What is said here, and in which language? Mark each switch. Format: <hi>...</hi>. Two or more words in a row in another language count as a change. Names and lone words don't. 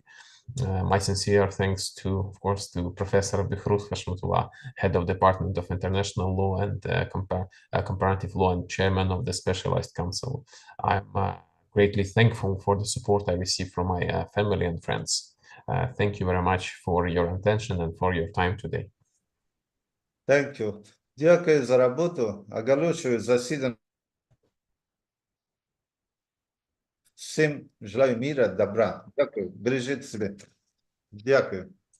<en>My sincere thanks to, of course, to Professor Behruz Hashmatullah, Head of Department of International Law and Comparative Law and Chairman of the Specialized Council. I'm greatly thankful for the support I received from my family and friends. Thank you very much for your attention and for your time today. Thank you.</en> <uk>Дякую за роботу. Оголошую засідання.</uk> <ru>Всім желаю мира, добра. Дякую.</ru> <uk>Бережіть себе. Дякую.</uk>